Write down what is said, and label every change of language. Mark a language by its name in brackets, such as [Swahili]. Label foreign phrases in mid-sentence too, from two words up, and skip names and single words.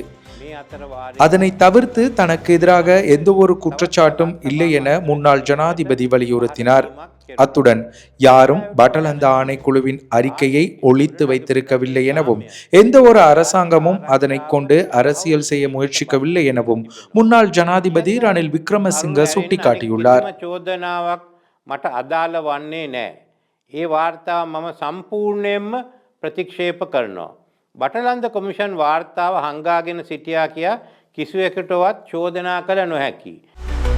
[Tamil] அதனை தவிர்த்து தனக்கு எதிராக எந்த ஒரு குற்றச்சாட்டும் இல்லை என முன்னாள் ஜனாதிபதி வலியுறுத்தினார். அத்துடன் யாரும் பட்டலந்த ஆணைக்குழுவின் அறிக்கையை ஒளித்து வைத்திருக்கவில்லை எனவும் எந்த ஒரு அரசாங்கமும் அதனை கொண்டு அரசியல் செய்ய முயற்சிக்கவில்லை எனவும் முன்னாள் ஜனாதிபதி ரணில் விக்ரமசிங்க சுட்டிக்காட்டியுள்ளார். [Sinhala] මට අදාළ වන්නේ නැහැ. ඒ වාර්තාව මම සම්පූර්ණයෙන්ම ප්‍රතික්ෂේප කරනවා. බටලන්ද කොමිෂන් වාර්තාව හංගාගෙන සිටියා කියා කිසිවෙකුටවත් චෝදනා කළ නොහැකි.